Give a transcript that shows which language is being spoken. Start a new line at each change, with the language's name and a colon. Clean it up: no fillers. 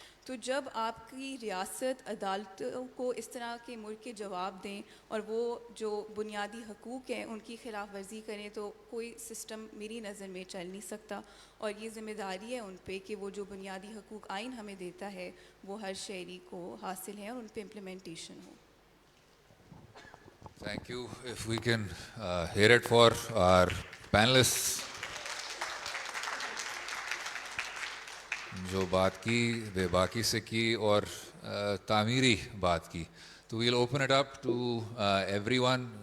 Urdu: تو جب آپ کی ریاست عدالتوں کو اس طرح کے ملک کے جواب دیں اور وہ جو بنیادی حقوق ہیں ان کی خلاف ورزی کریں, تو کوئی سسٹم میری نظر میں چل نہیں سکتا. اور یہ ذمہ داری ہے ان پہ کہ وہ جو بنیادی حقوق آئین ہمیں دیتا ہے وہ ہر شہری کو حاصل ہیں اور ان پہ implementation ہو.
English: Thank you. If we can hear it for our panelists.
Urdu: جو بات کی بے باکی سے کی اور تعمیری بات کی, تو
English: Will open it up to everyone.